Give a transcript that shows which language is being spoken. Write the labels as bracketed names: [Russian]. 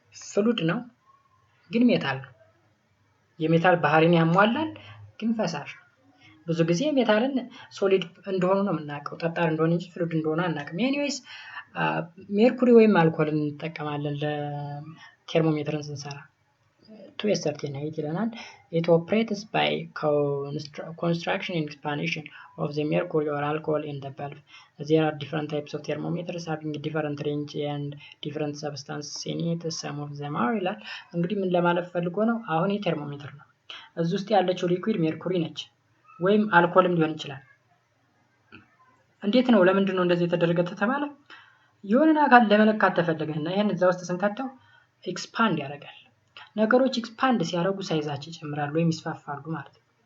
[Amharic] ፍሉድ ነው ግን ሜታል ነው። የሜታል ባህሪን ያሟላል ግን ፈሳሽ ነው። ብዙ ጊዜ ሜታልን ሶሊድ እንደሆነ ነው የምናውቀው ጠጣር እንደሆነ እንጂ ፍሉድ እንደሆነ አናውቅም። ኤኒዌይስ ሜርኩሪ ወይም አልኮልን እንጠቀማለን ለቴርሞሜትርን ስንሰራ [English] to a certain height [Amharic] ይለናል። [English] it operates by construction and expansion of the mercury or alcohol in the bulb. there are different types of thermometers having different range and different substances in it. some of them are [Amharic] ይላል። እንግዲህ ምን ለማለት ፈልጎ ነው አሁን የቴርሞሜትር ነው እዚህ ውስጥ ያለችው ሊኩዊድ ሜርኩሪ ነች ወይም አልኮልም ሊሆን ይችላል። እንዴት ነው ለምንድን ነው እንደዚህ የተደረገ ተባለ የሆነን አካል ለመለካት ተፈለገና ይሄን እዛ ውስጥ ስንከተው ኤክስፓንድ ያደርጋል። ነገሮች ኤክስፓንድ ሲያደርጉ ሳይዛቸው ይጨምራሉ ወይም ይስፋፋሉ ማለት ነው።